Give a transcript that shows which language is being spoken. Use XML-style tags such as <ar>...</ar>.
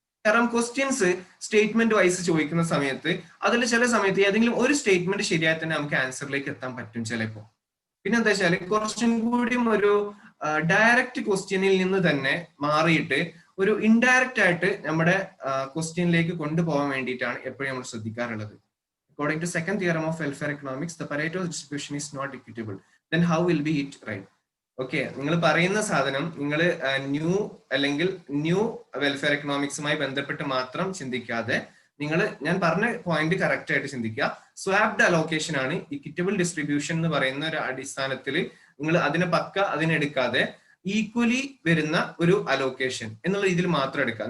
<ml>കാരണം questions statement vice ചോദിക്കുന്ന സമയത്ത് അതിൽ ചില സമയത്ത് ഏതെങ്കിലും ഒരു സ്റ്റേറ്റ്മെന്റ് ശരിയായി തന്നെ നമുക്ക് ആൻസറിലേക്ക് എത്താൻ പറ്റും ചിലപ്പോൾ. പിന്നെ എന്താ വെച്ചാൽ കുറച്ചും കൂടിയും ഒരു ഡയറക്റ്റ് ക്വസ്റ്റ്യനിൽ നിന്ന് തന്നെ മാറിയിട്ട് ഒരു ഇൻഡയറക്റ്റ് ആയിട്ട് നമ്മുടെ ക്വസ്റ്റ്യനിലേക്ക് കൊണ്ടുപോകാൻ വേണ്ടിയിട്ടാണ് എപ്പോഴും നമ്മൾ ശ്രദ്ധിക്കാറുള്ളത്.</ml> <en>According to second theorem of welfare economics, the Pareto distribution is not equitable. Then how will be it right?</en> <ml>Okay, നിങ്ങൾ പറയുന്ന സാധനം നിങ്ങൾ ന്യൂ അല്ലെങ്കിൽ ന്യൂ വെൽഫെയർ എക്കണോമിക്സുമായി ബന്ധപ്പെട്ട് മാത്രം ചിന്തിക്കാതെ ഞാൻ പറഞ്ഞ പോയിന്റ് കറക്റ്റ് ആയിട്ട് ചിന്തിക്കുക. സ്വാപ്ഡ് അലോക്കേഷൻ ആണ് ഇക്വിറ്റബിൾ ഡിസ്ട്രിബ്യൂഷൻ എന്ന് പറയുന്ന ഒരു അടിസ്ഥാനത്തിൽ നിങ്ങൾ അതിനെടുക്കാതെ ഈക്വലി വരുന്ന ഒരു അലോക്കേഷൻ എന്നുള്ള രീതിയിൽ മാത്രം എടുക്കുക.</ml>